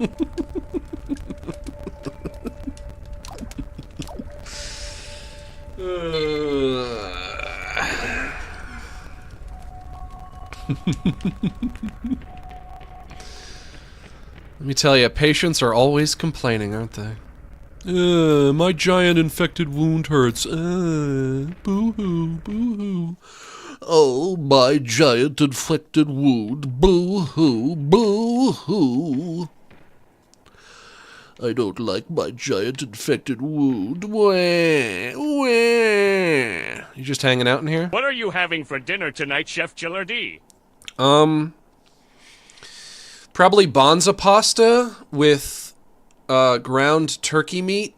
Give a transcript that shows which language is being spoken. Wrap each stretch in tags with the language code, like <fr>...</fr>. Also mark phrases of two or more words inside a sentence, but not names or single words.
<en>Let me tell you, patients are always complaining, aren't they? My giant infected wound hurts. Boo-hoo, boo-hoo. Oh, my giant infected wound. Boo-hoo, boo-hoo. I don't like my giant infected wound. Wah, wah. You just hanging out in here? What are you having for dinner tonight, Chef Gillardy? Probably bonza pasta with ground turkey meat.</en>